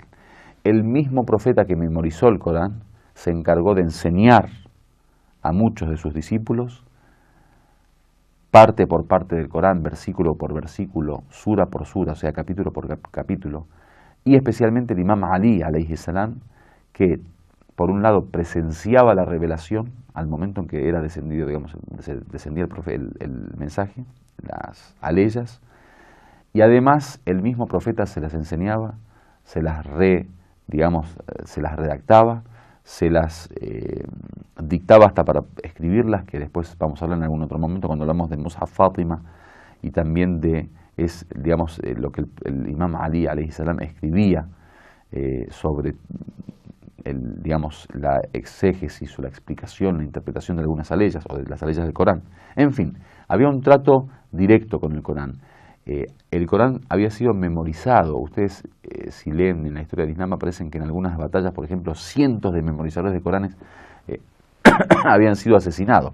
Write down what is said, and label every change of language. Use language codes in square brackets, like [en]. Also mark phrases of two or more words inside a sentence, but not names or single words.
[es] El mismo profeta que memorizó el Corán se encargó de enseñar a muchos de sus discípulos, parte por parte del Corán, versículo por versículo, sura por sura, o sea, capítulo por capítulo, y especialmente el imam Ali, [ar] عليه السلام, [es] que por un lado presenciaba la revelación al momento en que era descendido, digamos, descendía el mensaje, las aleyas, y además el mismo profeta se las enseñaba, se las redactaba, se las dictaba hasta para escribirlas, que después vamos a hablar en algún otro momento cuando hablamos de Mus'haf Fátima, y también de lo que el imam Ali [ar] عليه السلام [es] escribía sobre la exégesis o la explicación, la interpretación de algunas aleyas o de las aleyas del Corán. En fin, había un trato directo con el Corán. El Corán había sido memorizado. Ustedes, si leen en la historia del Islam, aparecen que en algunas batallas, por ejemplo, cientos de memorizadores de Coranes habían sido asesinados.